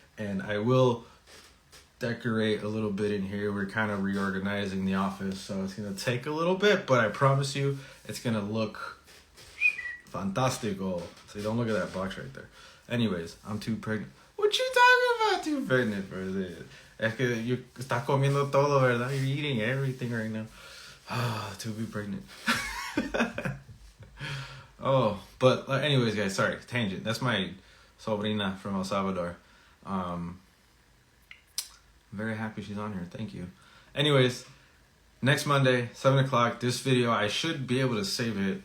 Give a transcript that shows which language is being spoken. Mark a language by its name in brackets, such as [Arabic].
[English] And I will decorate a little bit in here. We're kind of reorganizing the office, so it's going to take a little bit, but I promise you it's going to look fantastico. So you don't look at that box right there. Anyways, I'm too pregnant. What you talking about too pregnant for this? [Spanish] Es que you estás comiendo todo, ¿verdad? [English] You're eating everything right now. Ah, to be pregnant. Oh, but anyways, guys, sorry, tangent. That's my sobrina from El Salvador. I'm very happy she's on here. Thank you. Anyways, next Monday, 7 o'clock, this video, I should be able to save it.